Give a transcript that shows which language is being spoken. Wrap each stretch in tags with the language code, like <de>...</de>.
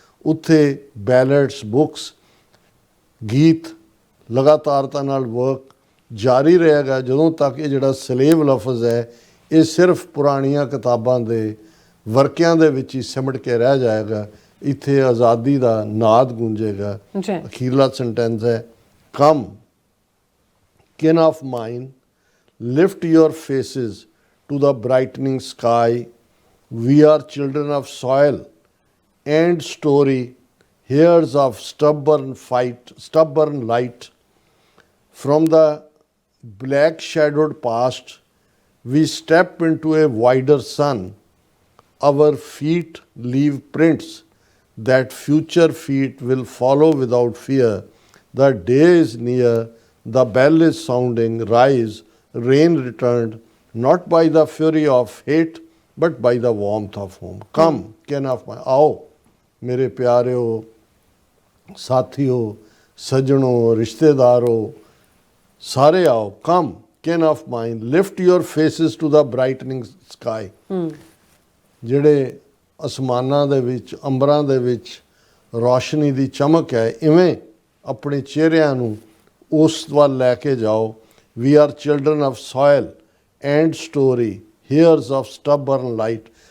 <pa>ਉੱਥੇ ballots, books, ਗੀਤ, ਲਗਾਤਾਰਤਾ ਨਾਲ ਵਰਕ ਜਾਰੀ ਰਹੇਗਾ ਜਦੋਂ ਤੱਕ ਇਹ ਜਿਹੜਾ ਸਲੇਵ ਲਫ਼ਜ਼ ਹੈ ਇਹ ਸਿਰਫ ਪੁਰਾਣੀਆਂ ਕਿਤਾਬਾਂ ਦੇ ਵਰਕਿਆਂ ਦੇ ਵਿੱਚ ਹੀ ਸਿਮਟ ਕੇ ਰਹਿ ਜਾਏਗਾ। ਇੱਥੇ ਆਜ਼ਾਦੀ ਦਾ ਨਾਦ ਗੂੰਜੇਗਾ। ਅਖੀਰਲਾ ਸੈਂਟੈਂਸ ਹੈ,</pa> <en>Come kin of mine, lift your faces to the brightening sky. We are children of soil and story, heirs of stubborn light. From the black shadowed past, we step into a wider sun. Our feet leave prints that future feet will follow without fear. The day is near, the bell is sounding, rise, rain returned, not by the fury of hate, but by the warmth of home. Come, kin of mine,</en> <hi>आओ मेरे प्यारेओ, साथियों, सजनों, रिश्तेदारों, सारे आओ।</hi> <en>Come, kin of mine, lift your faces to the brightening sky.</en> <pa>ਜਿਹੜੇ ਅਸਮਾਨਾਂ ਦੇ ਵਿੱਚ, ਅੰਬਰਾਂ ਦੇ ਵਿੱਚ ਰੌਸ਼ਨੀ ਦੀ ਚਮਕ ਹੈ, ਇਵੇਂ ਆਪਣੇ ਚਿਹਰਿਆਂ ਨੂੰ ਉਸ ਵੱਲ ਲੈ ਕੇ ਜਾਓ।</pa> <en>We are children of soil and story, heirs of stubborn light.</en>